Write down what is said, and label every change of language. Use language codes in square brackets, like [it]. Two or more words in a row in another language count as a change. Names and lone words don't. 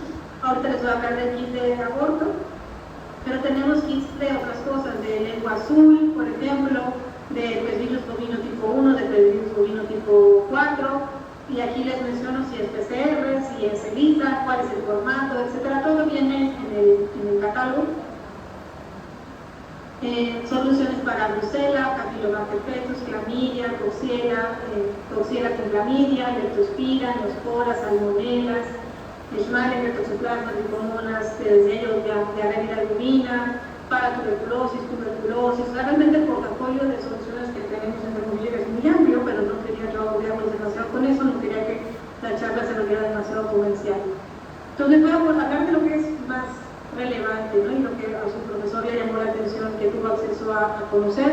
[es] Ahorita les voy a hablar del kit de aborto, pero tenemos kits de otras cosas, de lengua azul, por ejemplo, de virus bovino tipo 1, de virus bovino tipo 4, y aquí les menciono si es PCR, si es ELISA, cuál es el formato, etcétera. Todo viene en el catálogo. Soluciones para brucela, Campylobacter fetus, clamidia, coxiela con clamidia, leptospira, neospora, salmonelas, Leishmaniasis, toxoplasma, tricomonas, desde ellos diarrea bovina, para tuberculosis, realmente el portafolio de soluciones que tenemos en Thermo Fisher es muy amplio, pero no quería yo agobiarlos demasiado con eso, no quería que la charla se volviera demasiado comercial. Entonces voy a hablar de lo que es más relevante, ¿no? Y lo que a su profesor le llamó la atención, que tuvo acceso a conocer.